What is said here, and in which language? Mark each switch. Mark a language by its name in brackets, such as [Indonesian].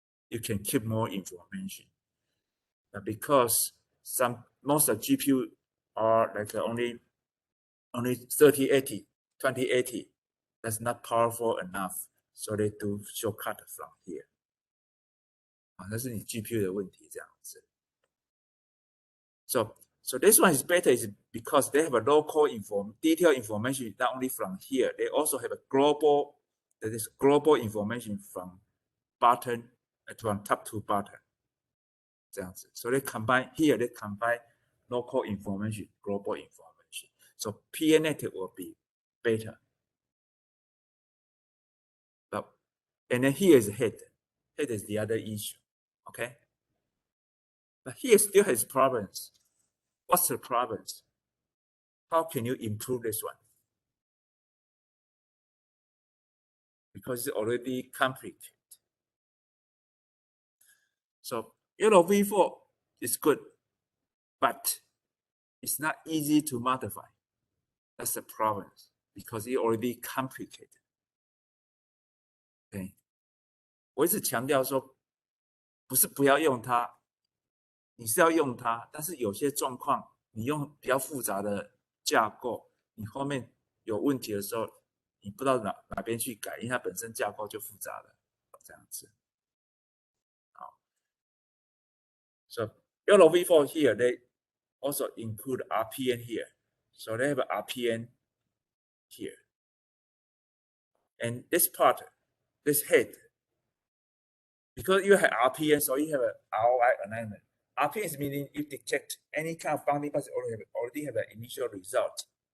[English] You can keep more information. But because most of GPU are like only 3080, 2080, that's not powerful enough, so they do shortcut from here. [Chinese] 那是你 GPU 的问题这样子。 [English] So this one is better is because they have a local detailed information not only from here, they also have a global, that is global information from bottom, from top to bottom. 这样子. So they combine here, they combine local information, global information. So PNet will be better. And then here is head. Head is the other issue. Okay. But here still has problems. What's the problems? How can you improve this one? Because it's already complicated. So YOLO V4 is good, but it's not easy to modify. That's the problem because it's already complicated. Okay. [Chinese] 我一直强调说，不是不要用它，你是要用它，但是有些状况你用比较复杂的架构，你后面有问题的时候，你不知道哪边去改，因为它本身架构就复杂了，这样子。 [English] 好 ，So YOLO V4 here they also include RPN here, so they have RPN here, and this part, this head. Because you have RPN, so you have an ROI alignment. RPN is meaning you detect any kind of bounding pass already have an initial result.